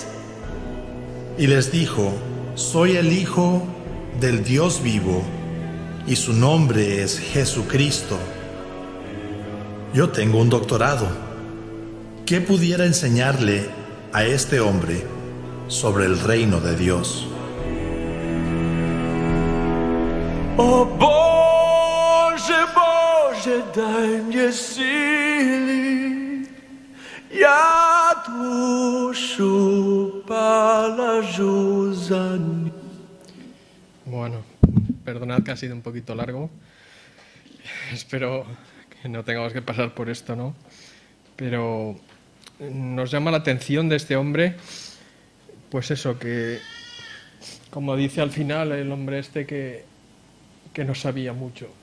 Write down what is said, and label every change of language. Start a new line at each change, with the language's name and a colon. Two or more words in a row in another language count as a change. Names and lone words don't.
Spanish: Y les dijo: soy el Hijo del Dios vivo, y su nombre es Jesucristo. Yo tengo un doctorado. ¿Qué pudiera enseñarle a este hombre sobre el reino de Dios?
Russian: О Боже, Боже, дай мне силы, я душу положу за ним.
Spanish: Bueno, perdonad que ha sido un poquito largo. Espero que no tengamos que pasar por esto, ¿no? Pero nos llama la atención de este hombre, pues eso, que, como dice al final el hombre este, que no sabía mucho.